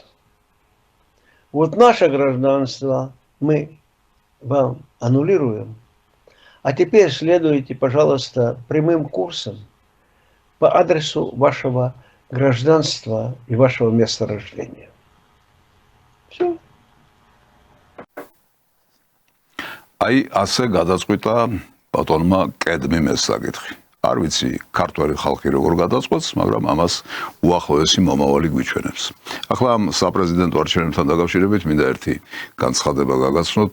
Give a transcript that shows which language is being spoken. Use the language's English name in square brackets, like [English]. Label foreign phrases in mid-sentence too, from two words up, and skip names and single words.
[Russian] Вот наше гражданство мы вам аннулируем, а теперь следуйте, пожалуйста, прямым курсом по адресу вашего гражданства и вашего места рождения. Все. [Georgian] აი ასე გადაწყვიტა ბატონმა კედმიმ ეს საკითხი. არ ვიცი ქართველი ხალხი როგორ გადაწყვეტს, მაგრამ ამას უახლოესი მომავალი გვიჩვენებს. ახლა ამ საპრეზიდენტო არჩევნებთან დაკავშირებით მინდა ერთი განცხადება გაგაცნოთ.